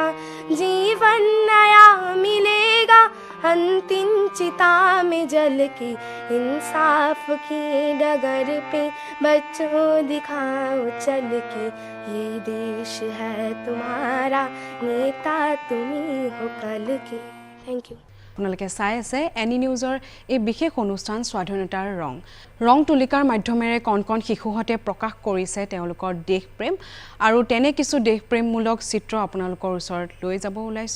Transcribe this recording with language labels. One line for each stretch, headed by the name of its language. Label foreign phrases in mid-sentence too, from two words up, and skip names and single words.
Hindi: जीवन नया मिलेगा अंतिम चिता में जल के, इंसाफ की डगर पे बच्चों दिखाओ चल के, ये देश है तुम्हारा, नेता तुम्ही हो कल के।
English: Thank you.
Assamese: আপোনালোকে চাই আছে এনি নিউজৰ এই বিশেষ অনুষ্ঠান স্বাধীনতাৰ ৰং তুলিকাৰ মাধ্যমেৰে কণ কণ শিশুহঁতে প্ৰকাশ কৰিছে তেওঁলোকৰ দেশপ্ৰেম আৰু তেনে কিছু দেশপ্ৰেমমূলক চিত্ৰ আপোনালোকৰ ওচৰত লৈ যাব ওলাইছোঁ।